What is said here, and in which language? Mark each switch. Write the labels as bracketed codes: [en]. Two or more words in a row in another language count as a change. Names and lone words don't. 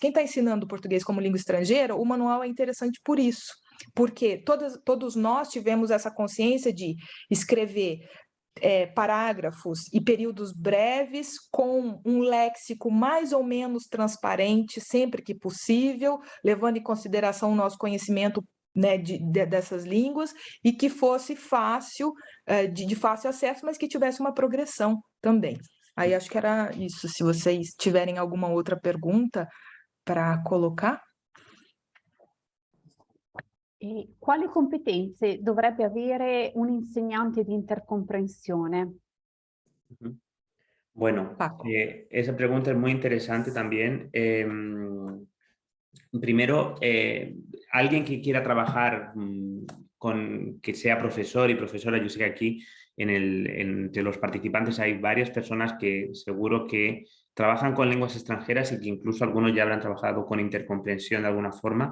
[pt] Quem está ensinando o português como língua estrangeira, o manual é interessante por isso, porque todos nós tivemos essa consciência de escrever parágrafos e períodos breves com um léxico mais ou menos transparente, sempre que possível, levando em consideração o nosso conhecimento, né, dessas línguas, e que fosse fácil, de fácil acesso, mas que tivesse uma progressão também. Aí acho que era isso. Se vocês tiverem alguma outra pergunta para colocar. [it] E quali competenze dovrebbe avere un insegnante di intercomprensione? [es] Bueno, esa pregunta es muy interesante también. Primero, alguien que quiera trabajar que sea profesor y profesora, yo sé que aquí entre los participantes hay varias personas que seguro que trabajan con lenguas extranjeras y que incluso algunos ya habrán trabajado con intercomprensión de alguna forma.